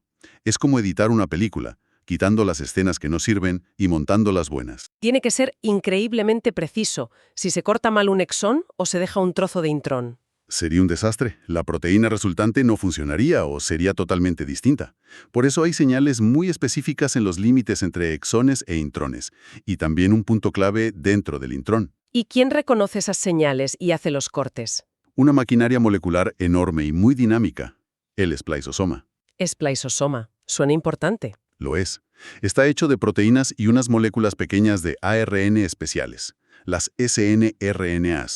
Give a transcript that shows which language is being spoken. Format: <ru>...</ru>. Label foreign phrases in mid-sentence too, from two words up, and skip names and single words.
<es>Es como editar una película, quitando las escenas que no sirven y montando las buenas. Tiene que ser increíblemente preciso, si se corta mal un exón o se deja un trozo de intrón. Sería un desastre. La proteína resultante no funcionaría o sería totalmente distinta. Por eso hay señales muy específicas en los límites entre exones e intrones, y también un punto clave dentro del intrón. ¿Y quién reconoce esas señales y hace los cortes? Una maquinaria molecular enorme y muy dinámica, el spliceosoma. Spliceosoma. Suena importante. Lo es. Está hecho de proteínas y unas moléculas pequeñas de ARN especiales, las snRNAs.</es>